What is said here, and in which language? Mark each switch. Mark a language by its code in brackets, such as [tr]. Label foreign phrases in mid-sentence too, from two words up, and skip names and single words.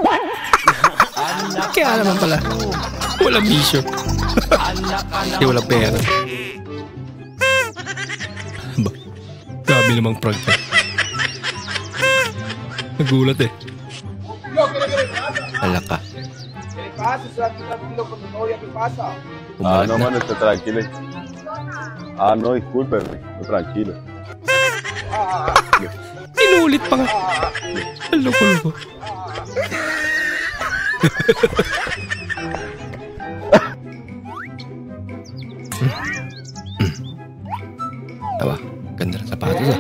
[tl] Kaya naman pala. Walang bisyo. Kasi walang pera. Ba? Grabe namang prank ka. Nagulat eh. Alak ka. [es] No, mano, esté tranquilo. No, discúlpeme, tranquilo. [tl] Inulit pa nga. Ang loko-loko. Aba, ganda ng sapatos ah.